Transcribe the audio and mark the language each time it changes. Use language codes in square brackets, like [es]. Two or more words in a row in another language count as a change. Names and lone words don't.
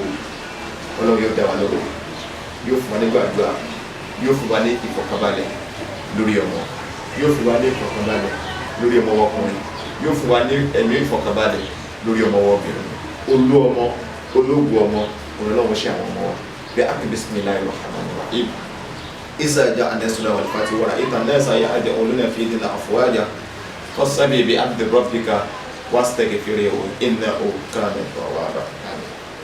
[yo] Ọlọ́run yóò dá wa lọ́wọ́, yóò fún wa ní gbàdúrà, yóò fún wa ní ìfọ̀kànbalẹ̀ lórí ọmọ, yóò fún wa ní ìfọ̀kànbalẹ̀ lórí ọmọ ọkùnrin, yóò fún wa ní ẹ̀mí ìfọ̀kànbalẹ̀ lórí ọmọ obìnrin, olú ọmọ, ológun ọmọ, Ọlọ́run ṣe àwọn ọmọ wa. bí a kì í [ar] بسم الله الرحمن الرحيم. إذا جاء نصر الله والفتح ورأيت الناس يدخلون في دين الله أفواجا فسبح بحمد ربك واستغفره إنه كان توابا.